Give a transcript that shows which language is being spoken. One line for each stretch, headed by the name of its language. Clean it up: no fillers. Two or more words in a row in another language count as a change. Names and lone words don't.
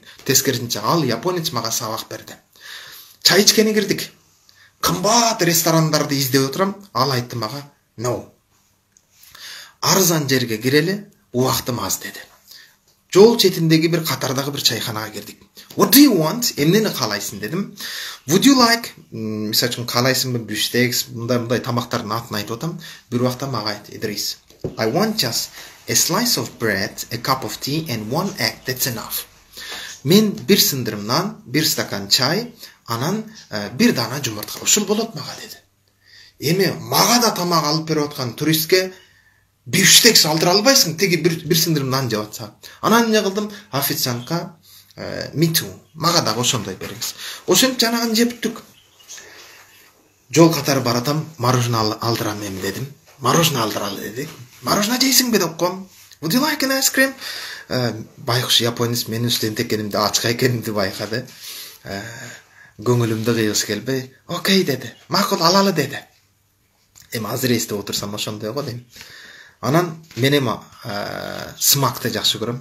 Kyrgyz: Тескерисинче ал японец мага сабак берди. Чай ичкени кирдик. Кымбат ресторандарды издеп отурам. Ал айтты мага, "No. Арзан жерге кирели, убактым аз" деди. Жол четиндеги бир катардагы бир чайханага кирдик.
English: What do you want?
Kyrgyz: Эмнени каалайсың дедим.
English: Would you like?
Kyrgyz: Мисалы үчүн каалайсыңбы бифштекс, мындай тамактардын атын айтып атам. Бир убакта мага айтты, Идрис,
English: I want just a slice of bread, a cup of tea and one egg. That's enough.
Kyrgyz: Мен бир сындырым нан, бир стакан чай, анан бир дана жумуртка. Ушул болот мага деди. Эми мага да тамак алып берип аткан туристке бифштекс алдыра албайсың, тиги бир сындырым нан жеп атса. Анан эмне кылдым? Официантка
English: me too.
Kyrgyz: Мага дагы ошондой бериңиз. Ошентип жанагын жептик. Жол катары баратам, мороженое алдырам эми дедим. Мороженое алдыралы деди. Мороженое жейсиңби деп коем.
English: Would you like an ice cream?
Kyrgyz: Байкуш японец менин студент экенимди, ачка экенимди байкады. Көңүлүмдү кыйгысы келбей, окей деди. Макул алалы деди. Эми азыр эстеп отурсам ошондой го дейм. Анан мен эми смакты жакшы көрөм.